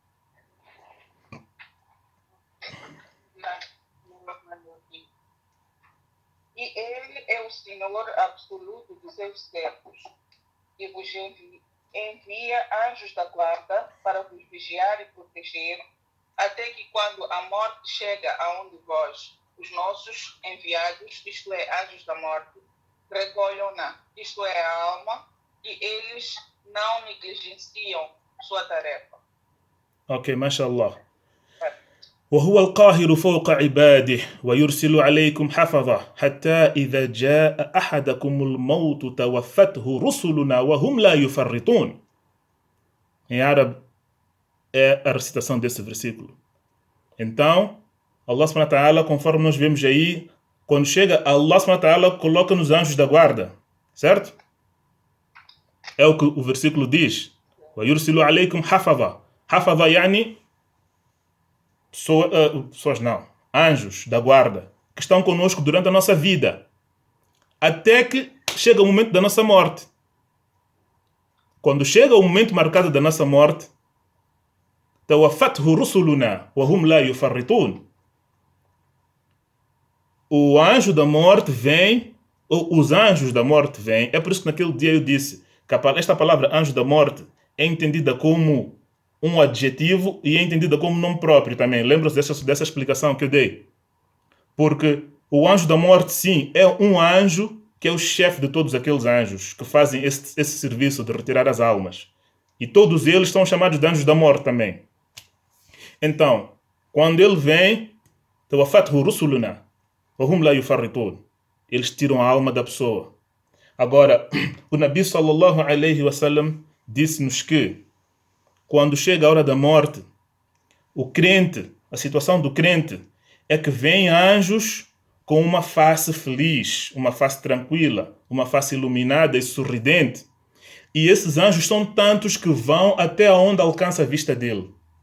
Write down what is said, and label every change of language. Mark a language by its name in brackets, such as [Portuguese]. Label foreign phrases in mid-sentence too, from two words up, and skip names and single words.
[Portuguese] E ele é o Senhor absoluto dos seus servos, e vos envia anjos da guarda para vos vigiar e proteger, até que quando a morte chega aonde vós, os nossos enviados, isto é, anjos da morte, recolham-na, isto é, a alma, e eles não negligenciam sua tarefa. Ok, mashallah. [Arabic] وهو القاهر فوق عباده ويرسل عليكم حفظة حتى إذا جاء أحدكم الموت توفته رسلنا وهم لا يفرطون. [Portuguese] Em árabe é a recitação desse versículo. Então, [Arabic] الله سبحانه وتعالى, [Portuguese] conforme nós vemos aí, quando chega, [Arabic] الله سبحانه وتعالى [Portuguese] coloca nos anjos da guarda, certo? É o que o versículo diz. [Arabic] ويرسل عليكم حفظة. حفظة يعني [Portuguese] pessoas não, anjos da guarda, que estão conosco durante a nossa vida, até que chega o momento da nossa morte. Quando chega o momento marcado da nossa morte, [Arabic] توفته رسلنا وهم لا يفرطون. [Portuguese] O anjo da morte vem, ou os anjos da morte vêm. É por isso que naquele dia eu disse que esta palavra anjo da morte é entendida como um adjetivo e é entendida como nome próprio também. Lembram-se dessa explicação que eu dei? Porque o anjo da morte, sim, é um anjo que é o chefe de todos aqueles anjos que fazem esse serviço de retirar as almas. E todos eles são chamados de anjos da morte também. Então, quando ele vem, eles tiram a alma da pessoa. Agora, o Nabi [Arabic] صلى الله عليه وسلم [Portuguese] disse-nos que quando chega a hora da morte, o crente, a situação do crente é que vem anjos com uma face feliz, uma face tranquila, uma face iluminada e sorridente. E esses anjos são tantos que vão até onde alcança a vista dele.